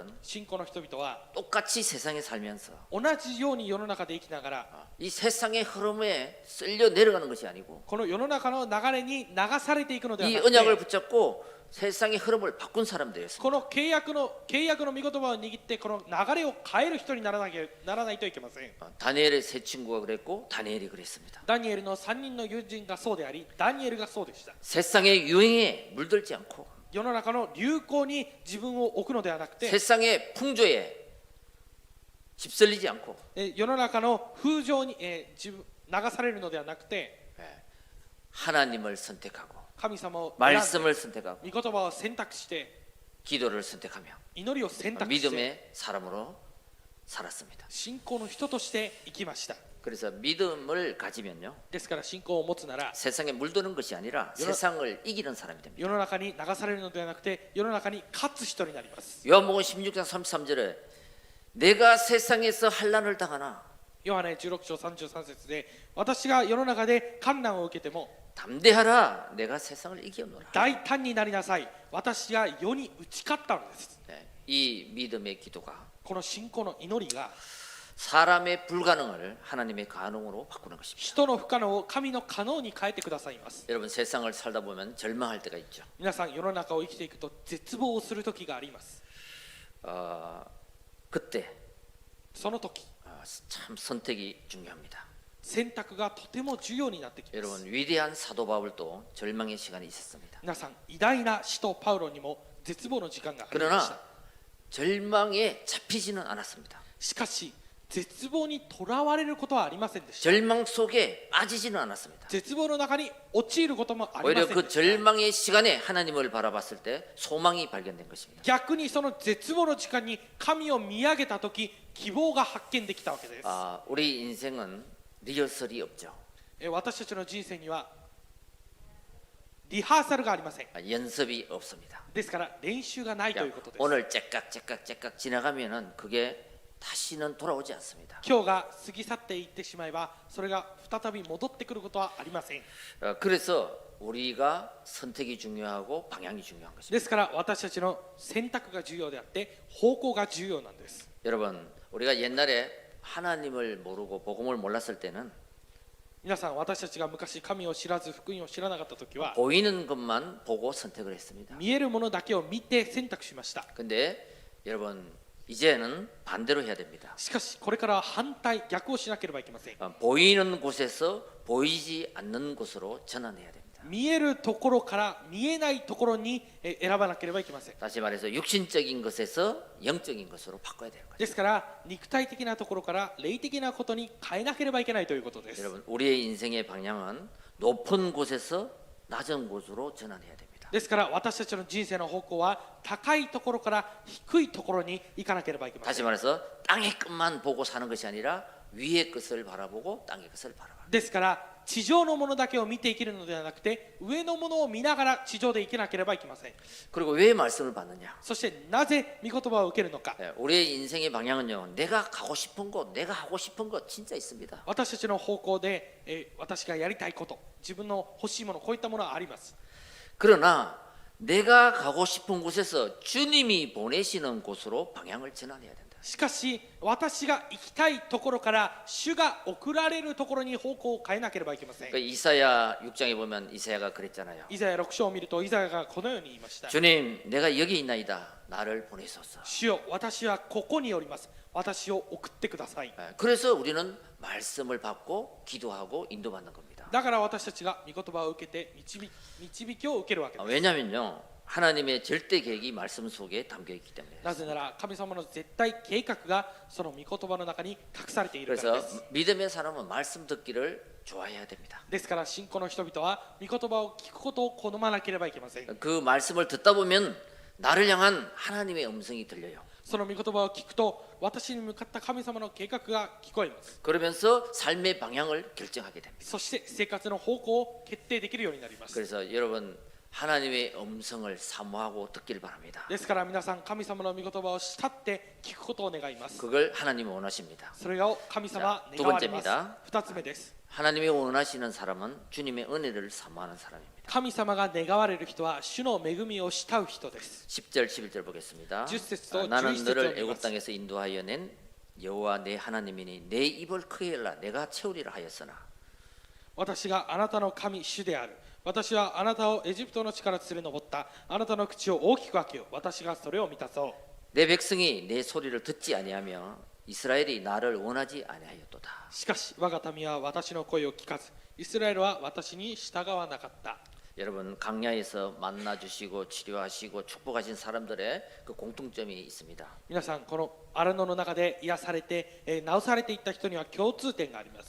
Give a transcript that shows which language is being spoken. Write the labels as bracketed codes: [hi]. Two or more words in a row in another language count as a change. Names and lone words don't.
[ja] 信仰の人々は [ko] 똑같이 세상에 살면서 [ja] 同じように世の中で生きながら [ko] 이 세상의 흐름에 쓸려 내려가는 것이 아니고 [ja] この世の中の流れに流されていくのでは [ko] 이 [ja] なく [ko] 언약을 [ja] て [ko] 붙잡고 세상의 흐름을 바꾼 사람들이었습니다. [ja] この契約の御言葉を握ってこの流れを変える人にならないといけません。 [ko] 다니엘의 세 친구가 그랬고 다니엘이 그랬습니다. [ja] ダニエルの3人の友人がそうでありダニエルがそうでした。 [ko] 세상의 유행에 물들지 않고 [ja] 世の中の流行に自分を置くのではなくて [ko] 세상의 풍조에 휩쓸리지 않고 [ja] 世の中の風潮に流されるのではなくて [ko] 하나님을 선택하고 [ja] 神様を選んで [ko] 말씀을 선택하고 [ja] 御言葉を選択して [ko] 기도를 선택하며 [ja] 祈りを選択して [ko] 믿음의 사람으로 살았습니다. [ja] 信仰の人として生きました。 [ko] 그래서 믿음을 가지면요 [ja] ですから信仰を持つなら [ko] 세상에 물드는 것이 아니라 세상을 이기는 사람이 됩니다. [ja] 世の中に流されるのではなくて世の中に勝つ人になります。 [ko] 요한복음 16장 33절에 내가 세상에서 환난을 당하나 [ja] ヨハネ16章33節で私が世の中で困難を受けても [ko] 담대하라 내가 세상을 이겨노라. [ja] 大胆になりなさい私が世に打ち勝ったのです。 [ko] 이 믿음의 기도가 [ja] この信仰の祈りが [ko] 사람의 불가능을 하나님의 가능으로 바꾸는 것입니다. [ja] 人の不可能を神の可能に変えてくださいます。 [ko] 여러분 세상을 살다 보면 절망할 때가 있죠. [ja] 皆さん世の中を生きていくと絶望をする時があります。 [ko] 그때 [ja] その時 [ko] 참 선택이 중요합니다. [ja] 選択がとても重要になってきます。 [ko] 여러분 위대한 사도 바울도 절망의 시간이 있었습니다. [ja] 皆さん偉大な使徒パウロにも絶望の時間がありました。 [ko] 그러나 절망에 잡히지는 않았습니다. [ja] しかし絶望にとらわれることはありませんでした。 [ko] 절망 속에 빠지지는 않았습니다. [ja] 絶望の中に陥ることもありま [ko] 오히려 [ja] せんで [ko] 그 [ja] した。 [ko] 절망의 시간에 하나님을 바라봤을 때 소망이 발견된 것입니다. [ja] 逆にその絶望の時間に神を見上げた時希望が発見できたわけです。 [ko] 우리 인생은 리허설이 없죠. [ja] 私たちの人生にはリハーサルがありません。 [ko] 연습이 없습니다. [ja] ですから練習がないということです。 [ko] 오늘 째깍 지나가면은 그게 다시는 돌아오지 않습니다. [ja] 今日が過ぎ去っていってしまえばそれが再び戻ってくることはありません。 [ko] 그래서 우리가 선택이 중요하고 방향이 중요한 것입니다. [ja] ですから私たちの選択が重要であって方向が重要なんです。 [ko] 여러분 우리가 옛날에 하나님을 모르고 복음을 몰랐을 때는 [ja] 皆さん私たちが昔神を知らず福音を知らなかった時は [ko] 보이는 것만 보고 선택을 했습니다. [ja] 見えるものだけを見て選択しました。 [ko] 근데 여러분 이제는 반대로 해야 됩니다. [ja] しかしこれからは反対逆をしなければいけません。 [ko] 보이는 곳에서 보이지 않는 곳으로 전환해야 됩니다. [ja] 見えるところから見えないところに選ばなければいけません。 [ko] 다시 말해서 육신적인 것에서 영적인 것으로 바꿔야 되는 거죠. [ja] ですから肉体的なところから霊的なことに変えなければいけないということです。 [ko] 여러분, 우리의 인생의 방향은 높은 곳에서 낮은 곳으로 전환해야 됩니다. [ja] ですから私たちの人生の方向は高いところから低いところに行かなければいけませ [ko] 다시 [ja] ん。 [ko] 말해서 땅의 끝만 보고 사는 것이 아니라 위의 것을 바라보고 땅의 것을 바라봐. [ja] ですから地上のものだけを見て生きるのではなくて上のものを見ながら地上で生きなければいけません。 [ko] 그리고 왜 말씀을 받느냐? [ja] そしてなぜ御言葉を受けるのか。 [ko] 우리의 인생의 방향은요, 내가 가고 싶은 곳, 내가 하고 싶은 것 진짜 있습니다. [ja] 私たちの方向で、私がやりたいこと自分の欲しいものこういったものはあります。 [ko] 그러나 내가 가고 싶은 곳에서 주님이 보내시는 곳으로 방향을 전환해야 된다. [ja] しかし私が行きたいところから主が送られるところに方向を変えなければいけません。 [ko] 그러니까 이사야 6장에 보면 이사야가 그랬잖아요. [ja] イザヤ6章を見るとイザヤがこのように言いました。 [ko] 주님, 내가 여기 있나이다. 나를 보내소서. [ja] 主よ私はここにおります。私を送ってください。 [ko] 그래서 우리는 말씀을 받고 기도하고 인도받는 겁니다. [ja] だから私たちが御言葉を受けて導きを受けるわけです。 [ko] 왜냐면요, 하나님의 절대 계획이 말씀 속에 담겨 있기 때문에. [ja] なぜなら神様の絶対計画がその御言葉の中に隠されているから [ko] 그래서 [ja] です。 [ko] 믿음의 사람은 말씀 듣기를 좋아해야 됩니다. [ja] ですから信仰の人々は御言葉を聞くことを好まなければいけません。 [ko] 그 말씀을 듣다 보면 나를 향한 하나님의 음성이 들려요. [ja] その御言葉を聞くと私に向かった神様の計画が聞こえます。 [ko] 그러면서 삶의 방향을 결정하게 됩니다. [ja] そして生活の方向を決定できるようになります。 [ko] 그래서 여러분, 하나님의 음성을 사모하고 듣기를 바랍니다. [ja] ですから皆さん神様の御言葉を慕って聞くことを願います。 [ko] 그걸 하나님이 원하십니다. [ja] それを神様は [ko] 두 [ja] 願われます。 [ko] 번째입니다. [ja] 2つ目です。 [ko] 하나님이 원하시는 사람은 주님의 은혜를 사모하는 사람입니다. [ja] 神様が願われる人は主の恵みを慕う人です。 [ko] 10절 11절 보겠습니다. [ja] 10節と [ko] 나는 [ja] 11節を [ko] 너를 [ja] 見ます [ko] 애굽 땅에서 인도하여 낸 여호와 내 하나님이니 내 입을 크게 열라 내가 채우리라 하였으나 [ja] 私があなたの神主である。私はあなたをエジプトの地から連れ上った。あなたの口を大きく開けよう。私がそれを満たそう。 [ko] 내 백성이 내 소리를 듣지 아니하며 이스라엘이 나를 원하지 아니하였도다. [ja] しかし我が民は私の声を聞かず、イスラエルは私に従わなかった。 [ko] 여러분, 강야에서 만나 주시고 치료하시고 축복하신 사람들의 그 공통점이 있습니다. [ja] 皆さんこの荒野の中で癒されて、治されていった人には共通点があります。